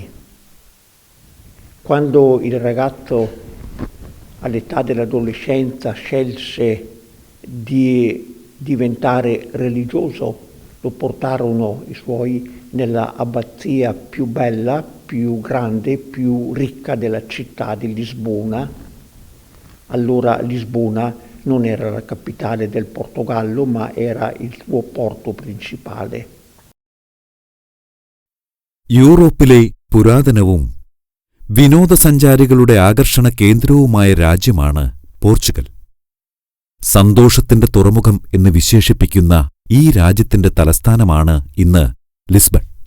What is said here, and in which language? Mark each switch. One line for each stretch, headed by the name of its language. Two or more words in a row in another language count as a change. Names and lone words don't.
Italian: Quando il ragazzo all'età dell'adolescenza scelse di diventare religioso, lo portarono i suoi nella abbazia più bella, più grande, più ricca della città di Lisbona. Allora Lisbona non era la capitale del Portogallo, ma era il suo porto principale.
Malayalam: യൂറോപ്പിലെ പുരാതനവും വിനോദസഞ്ചാരികളുടെ ആകർഷണ കേന്ദ്രവുമായ രാജ്യമാണ് പോർച്ചുഗൽ. സന്തോഷത്തിന്റെ തുറമുഖം എന്ന് വിശേഷിപ്പിക്കുന്ന ഈ രാജ്യത്തിന്റെ തലസ്ഥാനമാണ് ഇന്ന് ലിസ്ബൺ.